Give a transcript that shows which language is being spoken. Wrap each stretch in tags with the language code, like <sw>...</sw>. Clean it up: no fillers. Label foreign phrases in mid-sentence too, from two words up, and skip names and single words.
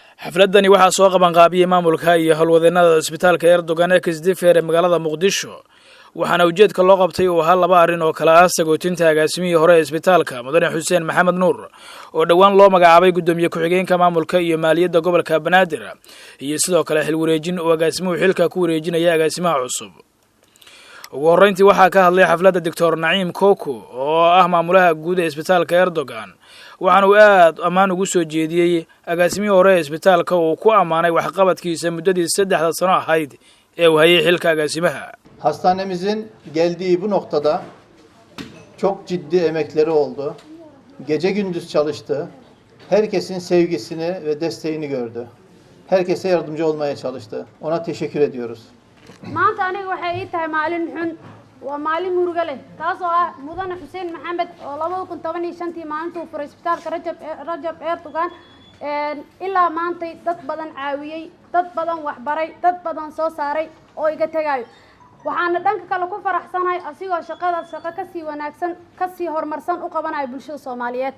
<so>xafladani waxaa soo qaban qaabiyay maamulka iyo howlwadeennada isbitaalka Erdogan ee Kisdifer ee magaalada Muqdisho waxaana ujeedka loo qabtay uu ahaa laba arrin oo kala ah sagootinta agaasimihii hore ee isbitaalka Mudane Xuseen Maxamed Nuur oo dhawaan loo magacaabay gudoomiye ku-xigeenka maamulka iyo maaliyadda gobolka Banaadir iyo sidoo kale xil wareejin oo agaasimuhu xilka ku wareejinaya agaasimaha cusub. ugu horreyntii waxaa ka hadlay xafladda Dr. Naciim Koko oo ah maamulaha guud ee isbitaalka Erdogan waxaana uu aad ammaan ugu soo jeediyay agaasimihii hore ee isbitaalka oo ku amaanay waxqabadkiisa muddadii 3 sano ahayd ee uu hayay xilka agaasimaha.</so> <tr>Hastanemizin geldiği bu noktada çok ciddi emekleri oldu. Gece gündüz çalıştı. Herkesin sevgisini ve desteğini gördü. Herkese yardımcı olmaya çalıştı. Ona teşekkür ediyoruz.</tr> <so>maanta aniga waxay ii tahay maalin xun waa maalin murugo leh taasoo ah Mudane Xuseen Maxamed oo 2015 maalintuu furay isbitaalka Rajab Erdogan ilaa maanta dad badan caawiyay dad badan wax baray dad badan soo saaray oo iga tagay waxaana dhanka kale ku faraxsanahay asigoo shaqo ka sii wanaagsan ka sii horumarsan u qabanay bulshada Soomaaliyeed.</so>